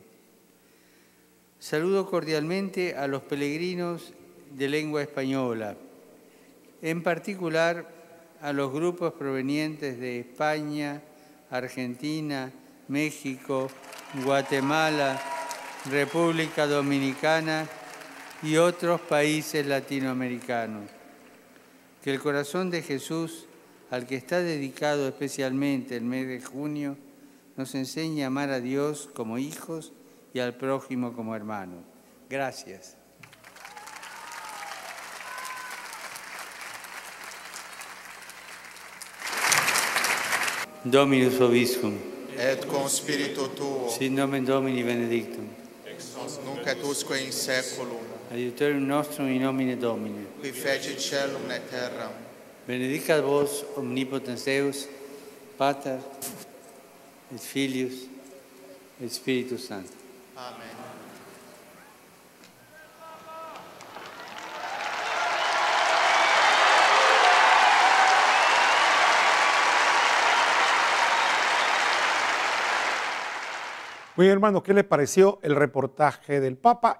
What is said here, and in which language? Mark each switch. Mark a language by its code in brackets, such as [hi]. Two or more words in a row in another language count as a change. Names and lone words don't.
[es] Saludo cordialmente a los peregrinos de lengua española, en particular a los grupos provenientes de España, Argentina, México, Guatemala, República Dominicana y otros países latinoamericanos. Que el corazón de Jesús, al que está dedicado especialmente el mes de junio, nos enseñe a amar a Dios como hijos y al prójimo como hermanos. Gracias. [la] Dominus vobiscum. Et con spiritu tuo. Sit nomen Domini benedictum. Nunc et usque in saeculum. Aiutorium nostrum in nomine Domini. Qui fecit caelum et terram. Benedicat vos omnipotens Deus, Pater, et Filius, et Spiritus Sanctus. Amen. [es] Muy bien, hermanos, ¿qué les pareció el reportaje del Papa?